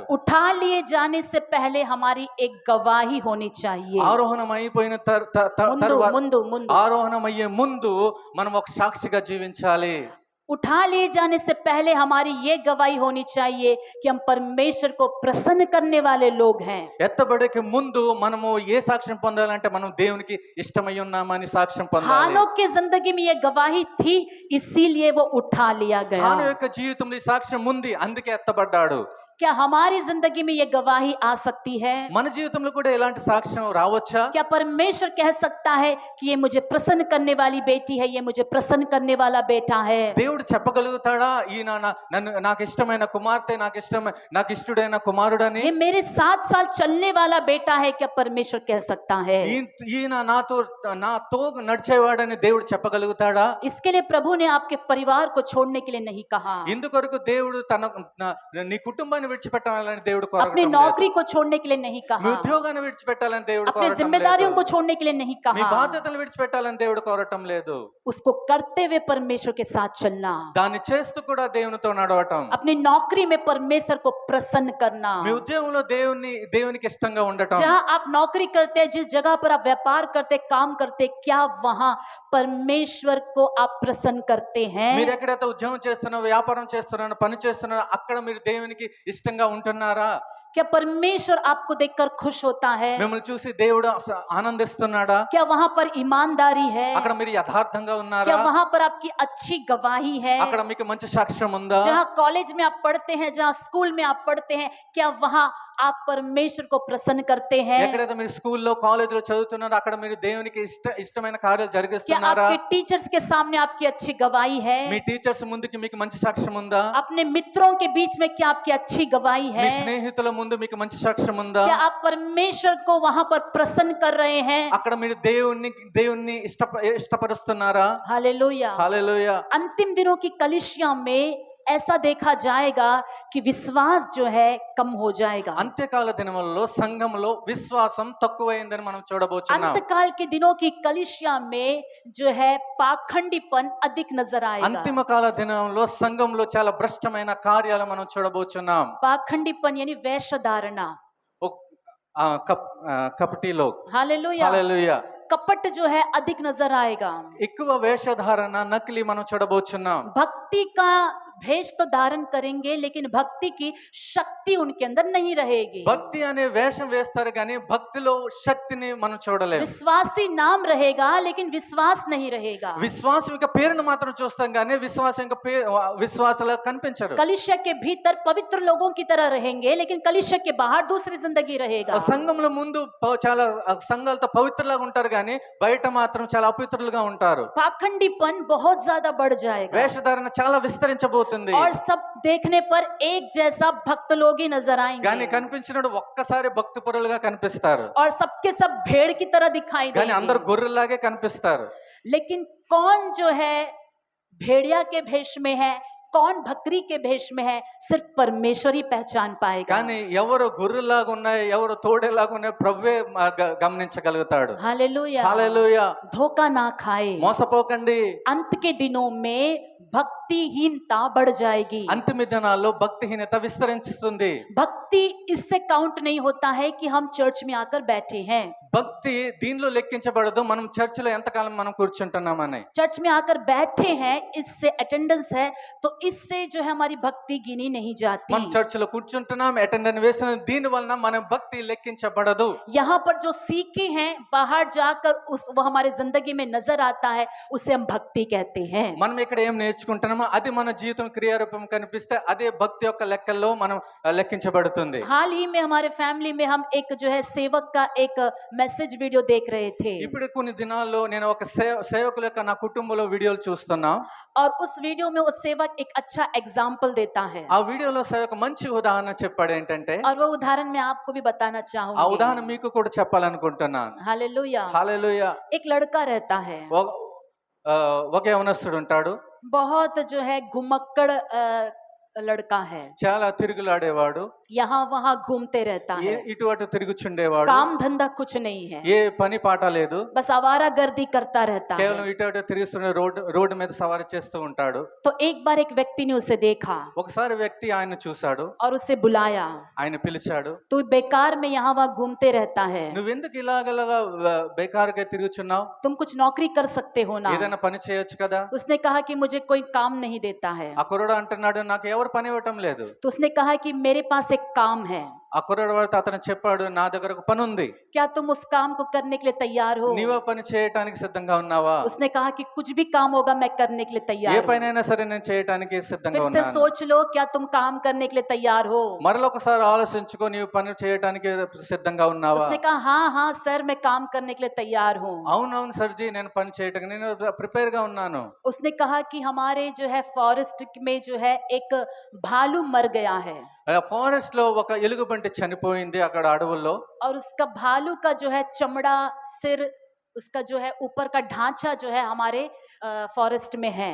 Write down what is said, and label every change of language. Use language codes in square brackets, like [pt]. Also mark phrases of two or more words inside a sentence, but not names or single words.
[hi] उठा लिए जाने से पहले हमारी एक गवाही होनी चाहिए। [te] ఆరోహణం అయిపోయిన मुंदु తర్వాత ముందు ముందు ఆరోహణం అయ్యే ముందు మనం ఒక సాక్షిగా జీవించాలి. [hi] उठा लिए जाने से पहले हमारी ये गवाही होनी चाहिए कि हम परमेश्वर को प्रसन्न करने वाले लोग हैं। [te] ఎత్తబడేకి ముందు మనము ఏ సాక్ష్యం పొందాలంటే మనం దేవునికి ఇష్టమై ఉన్నామని సాక్ష్యం పొందాలి. [hi] हानोक की जिंदगी में ये गवाही थी, इसीलिए वो उठा लिया [te] హాను [hi] गया। [te] యొక్క జీవితంలో ఈ సాక్ష్యం ఉంది, అందుకే ఎత్తబడ్డాడు. [hi] क्या हमारी जिंदगी में ये गवाही आ सकती है? [te] మన జీవితంలో కూడా ఇలాంటి సాక్ష్యం రావచ్చా? [hi] क्या परमेश्वर कह सकता है कि ये मुझे प्रसन्न करने वाली बेटी है, ये मुझे प्रसन्न करने वाला बेटा है? [te] దేవుడు చెప్పగలుగుతాడా ఈయన నన్ను నాకు ఇష్టమైన కుమార్తె నాకు ఇష్టడైన కుమారుడని? [hi] ये मेरे 7 साल चलने वाला बेटा है, क्या परमेश्वर कह सकता है? [te] ఈయన నాతో నడిచేవాడని దేవుడు చెప్పగలుగుతాడా? [hi] इसके लिए प्रभु ने आपके परिवार को छोड़ने के लिए नहीं कहा, [te] ఇందుకొరకు దేవుడు నీ కుటుంబాన్ని విడిచిపెట్టాలని దేవుడు [hi] अपनी [te] కోరటం లేదు. [hi] नौकरी को छोड़ने के लिए नहीं [te] మీ [hi] कहा, [te] ఉద్యోగాన్ని విడిచిపెట్టాలని దేవుడు [hi] अपने [te] కోరటం [hi] जिम्मेदारियों को [te] లేదు. [hi] छोड़ने के लिए नहीं [te] మీ [hi] कहा, [te] బాధ్యతలు విడిచిపెట్టాలని దేవుడు కోరటం లేదు. [hi] उसको करते हुए परमेश्वर के साथ चलना, [te] దాన్ని చేస్తూ కూడా దేవునితో నడవటం. [hi] अपनी नौकरी में परमेश्वर को प्रसन्न करना। [te] మీ ఉద్యోగంలో దేవునికి ఇష్టంగా ఉండటం. [hi] जहां आप नौकरी करते हैं, जिस जगह पर आप व्यापार करते, काम करते, क्या वहां परमेश्वर को आप प्रसन्न करते हैं? [te] మీరు ఎక్కడైతే ఉద్యోగం చేస్తున్నారో, వ్యాపారం చేస్తున్నారో, పని చేస్తున్నారో అక్కడ మీరు దేవునికి ఇష్టంగా ఉంటున్నారా? [hi] क्या परमेश्वर आपको देखकर खुश होता है? [te] మిమ్మల్ని చూసి దేవుడు ఆనందిస్తున్నాడా? [hi] क्या वहां पर ईमानदारी है? [te] అక్కడ మీరు యథార్థంగా [hi] क्या [te] ఉన్నారా? [hi] वहां पर आपकी अच्छी गवाही है? [te] అక్కడ మీకు మంచి సాక్ష్యం ఉందా? [hi] जहां कॉलेज में आप पढ़ते हैं, जहां स्कूल में आप पढ़ते हैं, क्या वहां आप परमेश्वर को प्रसन्न करते हैं? [te] ఎక్కడైతే మీరు స్కూల్లో కాలేజీలో చదువుతున్నారో అక్కడ మీరు దేవునికి ఇష్టమైన కార్యాలు [hi] क्या [te] జరిగిస్తున్నారా? [hi] आपके टीचर्स के सामने आपकी अच्छी गवाही है? [te] మీ టీచర్స్ ముందుకి మీకు మంచి సాక్ష్యం ఉందా? [hi] अपने मित्रों के बीच में क्या आपकी अच्छी गवाही [te] మీ [hi] है? [te] స్నేహితుల ముందు మీకు మంచి సాక్ష్యం ఉందా? [hi] क्या आप परमेश्वर को वहां पर प्रसन्न कर रहे हैं? [te] అక్కడ మీరు దేవుణ్ణి ఇష్టపరుస్తున్నారా? [hi] हालेलुया। [te] హల్లెలూయా. [hi] अंतिम दिनों की कलीसिया में ऐसा देखा जाएगा कि विश्वास जो है कम हो जाएगा। [te] అంత్యకాల దినములలో సంఘంలో విశ్వాసం తక్కువైందని మనం చూడబోతున్నాం. [hi] अंतकाल के दिनों की कलीसिया में जो है पाखंडीपन अधिक नजर आएगा। [te] అంతిమ కాల దినంలో సంఘంలో చాలా భ్రష్టమైన కార్యాలు మనం చూడబోతున్నాం. [hi] पाखंडीपन यानी वेशधारणा। [te] కపటి లోక్. [hi] हालेलुया। [te] హల్లెలూయా. [hi] कपट जो है अधिक नजर आएगा। [te] ఎక్కువ వేషధారణ నకిలీ మనం చూడబోతున్నాం. [hi] भक्ति का भेष तो धारण करेंगे, लेकिन भक्ति की शक्ति उनके अंदर नहीं रहेगी। [te] భక్తి అనే వేషం వేస్తారు కానీ భక్తిలో శక్తిని మనం చూడలేం. [hi] विश्वासी नाम रहेगा, लेकिन विश्वास नहीं रहेगा। [te] విశ్వాసం యొక్క పేరును మాత్రం చూస్తాం కానీ విశ్వాసం యొక్క విశ్వాసాలు కనిపించరు. [hi] कलीसिया के भीतर पवित्र लोगों की तरह रहेंगे, लेकिन कलीसिया के बाहर दूसरी जिंदगी रहेगा। [te] సంఘంలో ముందు చాలా సంఘాలతో పవిత్రులాగా ఉంటారు కానీ బయట మాత్రం చాలా అపవిత్రులుగా ఉంటారు. [hi] पाखंडीपन बहुत ज्यादा बढ़ जाएगा [te] వేషధారణ చాలా విస్తరించబోతుంది. [hi] और सब देखने पर एक जैसा भक्त लोग ही नजर [te] కానీ [hi] आएंगे, [te] కనిపించినప్పుడు ఒక్కసారి భక్తి పరులుగా కనిపిస్తారు [hi] और सबके सब भेड़ की तरह दिखाई [te] కానీ అందరు [hi] देंगे। [te] గొర్రెలాగే కనిపిస్తారు. [hi] लेकिन कौन जो है भेड़िया के भेष में है, कौन बकरी के भेष में है, सिर्फ परमेश्वर ही पहचान पाएगा। [te] కానీ ఎవరు గొర్రెలాగా ఉన్నాయి, ఎవరు తోడేలాగా ఉన్నాయి ప్రభువే గమనించగలుగుతాడు. [hi] हालेलुया। [te] హల్లెలూయా. [hi] धोखा ना खाए। [te] మోసపోకండి. [hi] अंत के दिनों में भक्तिहीनता बढ़ जाएगी। [te] అంతిమ దినాల్లో భక్తిహీనత విస్తరించుతుంది. [hi] भक्ति इससे काउंट नहीं होता है कि हम चर्च में आकर बैठे हैं। [te] భక్తి దీనిలో లెక్కించబడదు మనం చర్చిలో ఎంతకాలం మనం కూర్చుంటున్నామని. [hi] चर्च में आकर बैठे हैं, इससे अटेंडेंस है, तो इससे जो है हमारी भक्ति गिनी नहीं जाती। [te] మనం చర్చిలో కూర్చుంటున్నాం, అటెండెన్స్ వేసిన దీని వలన మన భక్తి లెక్కించబడదు. [hi] यहाँ पर जो सीखे हैं, बाहर जाकर वो हमारी जिंदगी में नजर आता है, उसे हम भक्ति कहते हैं। [te] మనం ఇక్కడ ఏం నేర్చుకుంటున్నామో అది మన జీవితం క్రియారూపం కనిపిస్తే అదే భక్తి యొక్క లెక్కల్లో మనం లెక్కించబడుతుంది. [hi] हाल ही में हमारे फैमिली में हम एक जो है सेवक का एक [en] message video [hi] देख रहे थे, [te] ఇప్పుడు కొన్ని దినాల్లో నేను ఒక సేవకుల యొక్క నా కుటుంబంలో వీడియోలు చూస్తున్నా. [hi] और उस वीडियो में वो सेवक एक अच्छा एग्जाम्पल देता है, [te] ఆ వీడియోలో సేవకు మంచి ఉదాహరణ చెప్పాడు ఏంటంటే, [hi] और वो उदाहरण मैं आपको भी बताना [te] ఆ [hi] चाहूंगी। [te] ఉదాహరణ మీకు కూడా చెప్పాలనుకుంటున్నాను. [hi] हालेलुया। [te] హల్లెలూయా. [hi] एक लड़का रहता है, [te] ఒక యవనస్తుడు ఉంటాడు. [hi] बहुत जो है घुमक्कड़ लड़का है, [te] చాలా తిరుగులాడేవాడు. [hi] यहाँ वहां घूमते रहता है, [te] ఇటు అటు తిరుగుచుండేవాడు. [hi] काम धंधा कुछ नहीं है, [te] ఏ పని పాట లేదు. [hi] बस आवारागर्दी करता रहता [te] కేవలం [hi] है। [te] ఇటు అటు తిరుగుతున్న రోడ్డు మీద సవారీ చేస్తూ ఉంటాడు. [hi] तो एक बार एक व्यक्ति ने उसे देखा [te] ఒకసారి వ్యక్తి ఆయన చూశాడు, [hi] और उसे बुलाया, [te] ఆయన పిలిచాడు. [hi] तू बेकार में यहाँ वहां घूमते रहता है, [te] నువ్వెందుకు ఇలాగలాగా బేకారుగా తిరుగుచున్నావు? [hi] तुम कुछ नौकरी कर सकते हो ना। [te] ఏదైనా పని చేయొచ్చు కదా. [hi] उसने कहा कि मुझे कोई काम नहीं देता है। [te] ఆ కుర్రాడు అంటున్నాడు నాకు ఎవరు పని ఇవ్వటం లేదు. [hi] तो उसने कहा कि मेरे पास एक काम है, [te] ఆ కుర్రాడు వాడితో అతను చెప్పాడు, నా దగ్గర ఒక పని ఉంది, [hi] क्या तुम उस काम को करने के लिए तैयार हो? [te] నీవు ఆ పని చేయటానికి సిద్ధంగా ఉన్నావా? [hi] उसने कहा कि कुछ भी काम होगा मैं करने के लिए [te] ఏ [hi] तैयार हूँ। [te] పనైనా సరే నేను చేయటానికి సిద్ధంగా [hi] फिर से [te] ఉన్నాను. [hi] सोच लो, क्या तुम काम करने के लिए तैयार हो? [te] మరొకసారి ఆలోచించుకో, నీవు పని చేయటానికి సిద్ధంగా ఉన్నావా? [hi] उसने कहा हाँ हाँ सर मैं काम करने के लिए तैयार हूँ। [te] అవునవును సర్జీ, నేను పని చేయటానికి నేను ప్రిపేర్ గా ఉన్నాను. [hi] उसने कहा कि हमारे जो है फॉरेस्ट में जो है एक भालू मर गया है [te] ఫారెస్ట్ లో ఒక ఎలుగుబంటి చనిపోయింది అక్కడ అడవుల్లో. [hi] और उसका भालू का जो है चमड़ा, सिर, उसका जो है ऊपर का ढांचा जो है हमारे फॉरेस्ट में है।